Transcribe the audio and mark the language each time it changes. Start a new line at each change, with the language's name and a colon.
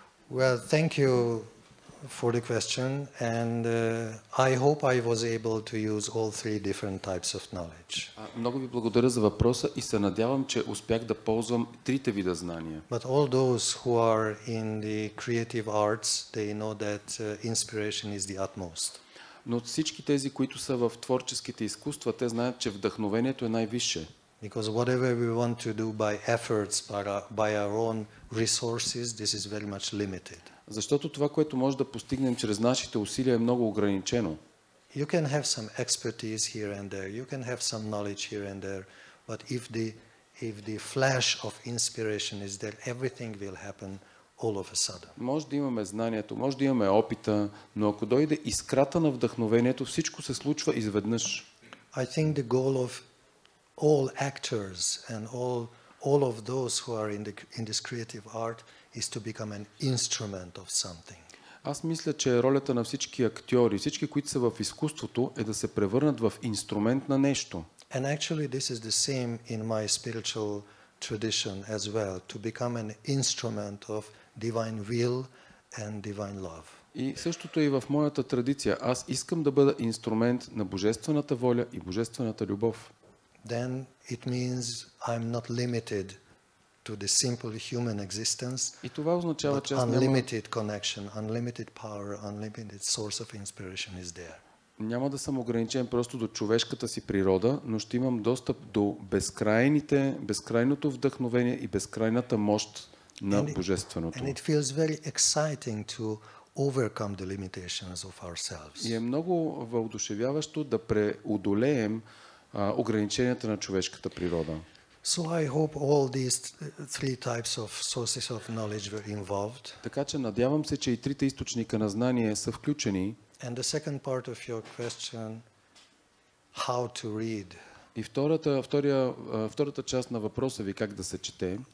English: Well, thank you for the question, and I hope I was able to use all 3 different types of knowledge.
Bulgarian: Много ви благодаря за въпроса и се надявам, че успях да ползвам 3 вида знания.
English: But all those who are in the creative arts, they know that inspiration is the utmost.
Bulgarian: Но всички тези, които са в творческите изкуства, те знаят, че вдъхновението е най-висше.
English: Because whatever we want to do by efforts, by our own resources, this is very much limited.
Bulgarian: Защото това, което може да постигнем чрез нашите усилия, е много ограничено.
English: You can have some expertise here and there, you can have some knowledge here and there, but if the flash of inspiration is there, everything will happen all of a sudden.
Bulgarian: Може да имаме знанието, може да имаме опита, но ако дойде искрата на вдъхновението, всичко се случва изведнъж.
English: I think the goal of all actors and all of those who are in this creative art is to become an instrument of something.
Bulgarian: Аз мисля, че ролята на всички актьори, всички, които са в изкуството, е да се превърнат в инструмент на нещо.
English: And actually this is the same in my spiritual tradition as well, to become an instrument of divine will and divine love.
Bulgarian: И същото е и в моята традиция. Аз искам да бъда инструмент на божествената воля и божествената любов.
English: Then it means I'm not limited to the simple human existence,
Bulgarian: И това означава, че аз
English: unlimited connection, unlimited power, unlimited source of inspiration is there.
Bulgarian: няма да съм ограничен просто до човешката си природа, но ще имам достъп до безкрайното вдъхновение и безкрайната мощ на божественото.
English: And it feels very exciting to overcome the limitations of ourselves.
Bulgarian: И е много въодушевяващо да преодолеем ограниченията на човешката природа.
English: So I hope all these 3 types of sources of knowledge were involved.
Bulgarian: Така че надявам се, че и 3 източника на знание са включени.
English: And the second part of your question, how to read.
Bulgarian: И втората част на въпроса ви, как да се чете,